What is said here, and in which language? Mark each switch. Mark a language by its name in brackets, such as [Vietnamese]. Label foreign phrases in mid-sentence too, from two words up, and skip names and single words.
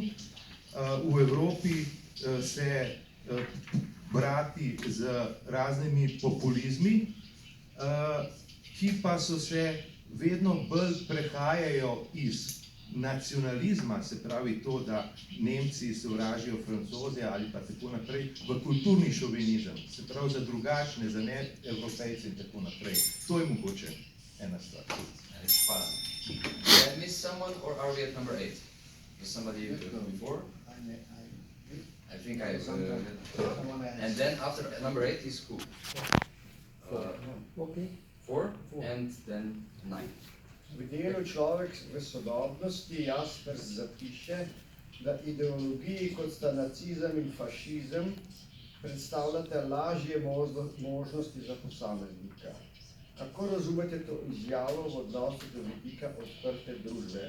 [Slovenian] V Evropi se brati z raznimi populizmi, ki pa so se vedno bolj prehajajo iz nacionalizma, se pravi to, da Nemci sovražijo Francoze ali pa tako naprej, v kulturni šovinizem, se pravi za drugačne, za ne Evropejce in tako naprej. To je mogoče ena stvar. Hvala. [English] Did I miss someone or are we at number 8? Was somebody before? I think I and then after number 8 is who? Okay. 4 and then 9. [Slovenian] V delu Človek v sodobnosti Jaspers zapiše, da ideologiji kot sta nacizem in fašizem predstavljate lažje možnosti za posameznika. Kako razumete to izjavo v odnosu do vidika odprte družbe?